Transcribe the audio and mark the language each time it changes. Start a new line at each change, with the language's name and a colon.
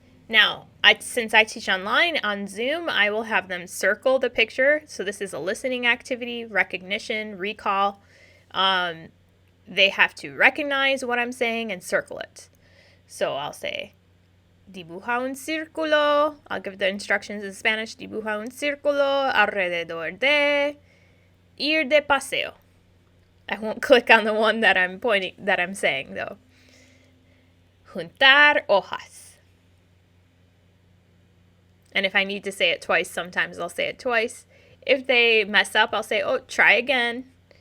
English: Now, since I teach online on Zoom, I will have them circle the picture. So this is a listening activity, recognition, recall. They have to recognize what I'm saying and circle it. So I'll say,
Spanish: dibuja un círculo.
English: I'll give the instructions in Spanish.
Spanish: Dibuja un círculo alrededor de ir de paseo.
English: I won't click on the one that I'm saying though.
Spanish: Juntar hojas.
English: And if I need to say it twice, sometimes I'll say it twice. If they mess up, I'll say, oh, try again.